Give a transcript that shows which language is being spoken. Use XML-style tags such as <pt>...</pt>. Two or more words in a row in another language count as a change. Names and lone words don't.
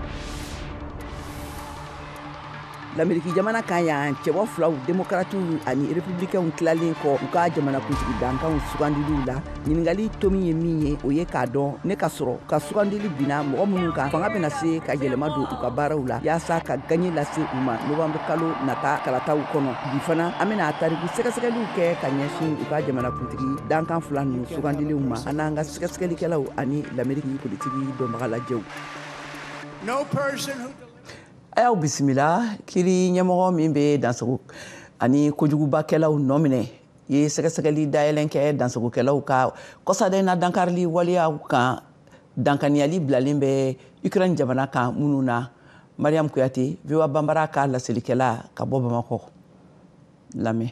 <bm>L'Amérique jamana kan yan cɛbɔ filaw démocratiw ani républicains tilalen kɔ u ka jamanakuntigi dankanw sugandiliw la ɲiningali tomi ye min ye o ye k'a dɔn ne ka sɔrɔ ka sugandili binna mɔgɔ minnu kan fanga bɛna se ka yɛlɛma don u ka baaraw la yaasa ka gaɲe lase u ma novembre kalo nata kalataw kɔnɔ bi fana an bɛna tariku sɛgɛsɛgɛliw kɛ ka ɲɛsin u ka jamanakuntigi dankan fila ninnu sugandiliw ma an n'an ka sɛgɛsɛgɛlikɛlaw ani l'Amérique politiki dɔnbaga lajɛw.</bm> <en>No person who</en> <bm>Ayaw bisimila kiri ɲɛmɔgɔ min bɛ dansago ani kojugubakɛlaw nɔ minɛ ye sɛgɛsɛgɛli dayɛlɛn kɛ dansagokɛlaw ka kɔsada na dankarili waliyaw kan dankaniyali bilalen bɛ Ukraine jamana kan minnu na Mariam Kuyate VOA Banbara ka laselikɛla ka bɔ Bamakɔ lamɛn.</bm>